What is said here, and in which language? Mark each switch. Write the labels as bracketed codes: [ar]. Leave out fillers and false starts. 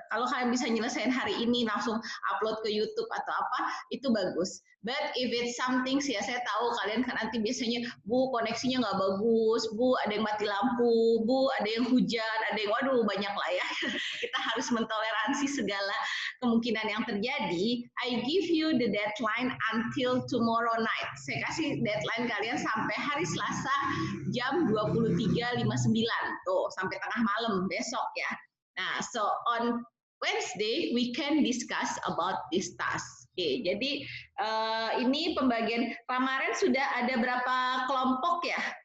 [id] Kalau kalian bisa nyelesain hari ini langsung upload ke YouTube atau apa, itu bagus. [en] But if it's something, [id] ya saya tahu kalian kan nanti biasanya, Bu koneksinya nggak bagus, Bu ada yang mati lampu, Bu ada yang hujan, ada yang waduh banyak lah ya. Kita harus mentoleransi segala kemungkinan yang terjadi. [en] I give you the deadline until tomorrow night. [id] Saya kasih deadline kalian sampai hari Selasa jam 23.59 tuh, sampai tengah malam besok ya. [en] Nah, so on Wednesday we can discuss about this task. [id] Oke, jadi ini pembagian kemarin sudah ada berapa kelompok ya?